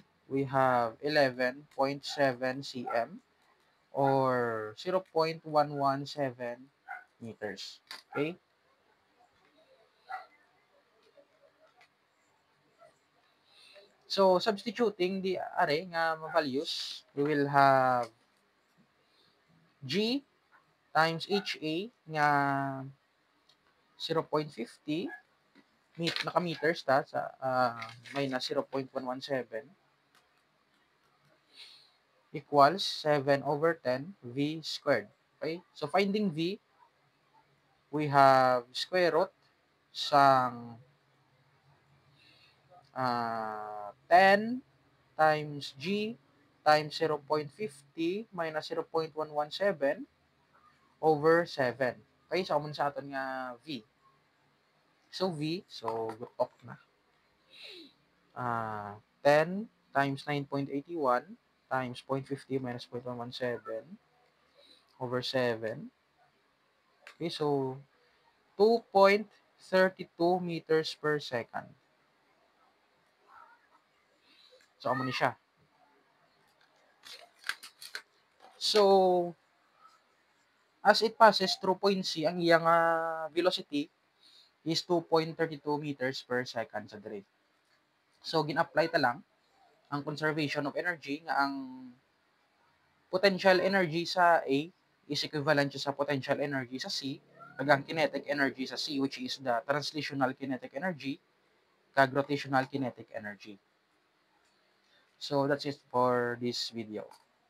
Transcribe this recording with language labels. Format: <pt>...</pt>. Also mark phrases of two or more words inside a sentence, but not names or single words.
<en>We have 11.7 cm or 0.117 meters. Okay? So, substituting the array nga values, we will have G times HA nga 0.50 naka-meters ta sa minus 0.117 equals 7 over 10 V squared. Okay? So, finding V, we have square root sang 10 times G times 0.50 minus 0.117 over 7.</en> <hil>Okay? So, amun sa aton nga V. So, V, so, gutok na.</hil> <en>10 times 9.81 times 0.50 minus 0.117 over 7. Okay, so 2.32 meters per second. So,</en> <hil>amo ni siya.</hil> <en>So, as it passes through point C,</en> <hil>ang iyang</hil> <en>velocity is 2.32 meters per second</en> <hil>sa dire.</hil> <en>So,</en> <hil>gin-apply ta lang ang</hil> <en>conservation of energy nga ang potential energy sa A is equivalent sa potential energy sa C, kag ang kinetic energy sa C, which is the translational kinetic energy, kag rotational kinetic energy. So, that's it for this video.</en>